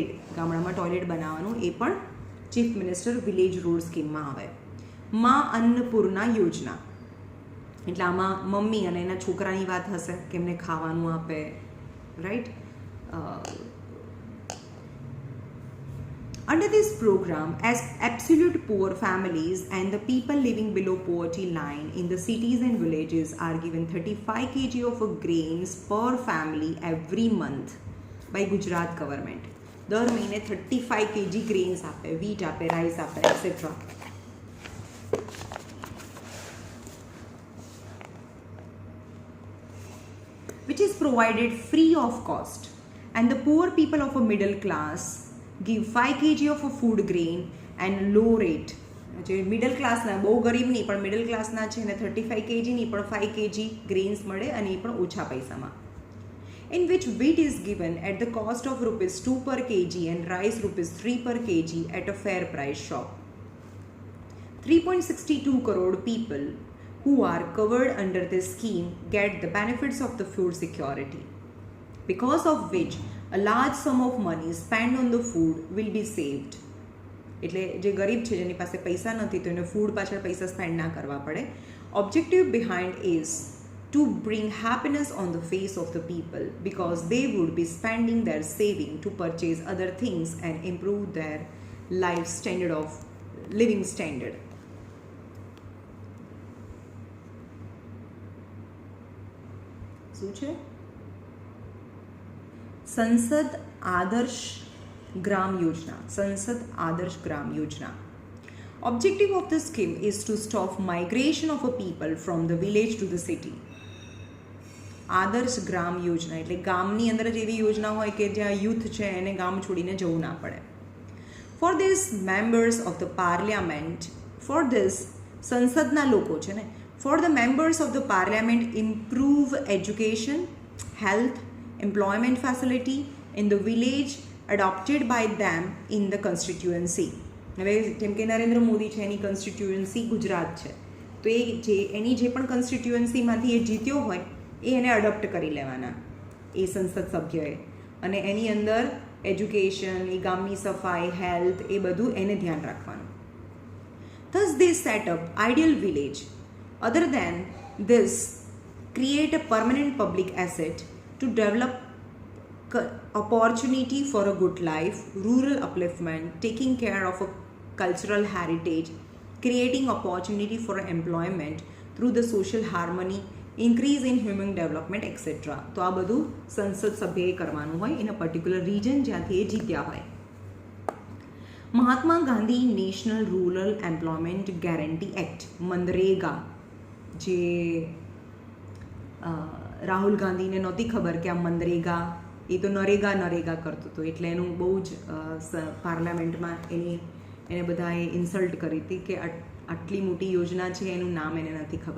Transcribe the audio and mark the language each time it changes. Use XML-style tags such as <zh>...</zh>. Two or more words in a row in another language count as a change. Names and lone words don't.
<gu>ગામડામાં ટોયલેટ બનાવવાનું એ પણ ચીફ મિનિસ્ટર વિલેજ રોડ સ્કીમમાં આવે. માં અન્નપૂર્ણા યોજના એટલે આમાં મમ્મી અને એના છોકરાની વાત હશે કે એમને ખાવાનું આપે, રાઈટ.</gu> <en>Under this program, as absolute poor families and the people living below poverty line in the cities and villages are given 35 kg of grains per family every month by Gujarat government.</en> <gu>દર મહિને 35 kg ગ્રેન્સ આપે, વીટ આપે, રાઈસ આપે, એક્સેટ્રા.</gu> <en>Which is provided free of cost, and the poor people of a middle class give 5 kg of a food grain and low rate.</en> <gu>જે</gu> <en>middle classના,</en> <gu>બહુ ગરીબ નહીં પણ</gu> <en>middle classના</en> <gu>છે એને 35 kg નહીં પણ 5 kg ગ્રેન્સ મળે અને એ પણ ઓછા પૈસામાં.</gu> <en>In which wheat is given at the cost of rupees 2 per kg and rice rupees 3 per kg at a fair price shop. 3.62 crore people who are covered under this scheme get the benefits of the food security, because of which a large sum of money spent on the food will be saved.</en> <gu>એટલે જે ગરીબ છે જેની પાસે પૈસા નથી તો એને ફૂડ પાછળ પૈસા સ્પેન્ડ ના કરવા પડે.</gu> <en>Objective behind is to bring happiness on the face of the people because they would be spending their saving to purchase other things and improve their life standard of living standard.</en> <gu>શું છે? સંસદ આદર્શ ગ્રામ યોજના. સંસદ આદર્શ ગ્રામ યોજના.</gu> <en>Objective of the scheme is to stop migration of a people from the village to the city.</en> <gu>આદર્શ ગ્રામ યોજના એટલે ગામની અંદર જ એવી યોજના હોય કે જ્યાં યુથ છે એને ગામ છોડીને જવું ના પડે.</gu> <en>For this members of the parliament, for this</en> <gu>સંસદના લોકો છે ને,</gu> <en>for the members of the parliament improve education, health, employment facility in the village adopted by them in the constituency.</en> <gu>હવે જેમ કે નરેન્દ્ર મોદી છે એની કન્સ્ટિટ્યુઅન્સી ગુજરાત છે તો એ જે એની જે પણ કન્સ્ટિટ્યુઅન્સીમાંથી એ જીત્યો હોય એ એને અડોપ્ટ કરી લેવાના. એ સંસદ સભ્યએ, અને એની અંદર એજ્યુકેશન, એ ગામની સફાઈ, હેલ્થ, એ બધું એને ધ્યાન રાખવાનું.</gu> <en>Thus they set up ideal village. Other than this, create a permanent public asset to develop opportunity for a good life, rural upliftment, taking care of a cultural heritage, creating opportunity for employment through the social harmony, increase in human development, etc.</en> <gu>તો આ બધું સંસદ સભ્યએ કરવાનું હોય</gu> <en>in a particular region</en> <gu>જ્યાંથી એ જીત્યા હોય. મહાત્મા ગાંધી નેશનલ રૂરલ એમ્પ્લોયમેન્ટ ગેરંટી એક્ટ, મનરેગા, જે રાહુલ ગાંધીને નહોતી ખબર કે આ મનરેગા એ તો નરેગા કરતો હતો, એટલે એનું બહુ જ પાર્લામેન્ટમાં એને બધાએ ઇન્સલ્ટ કરી હતી કે આટલી મોટી યોજના છે એનું નામ એને નથી ખબર.</gu>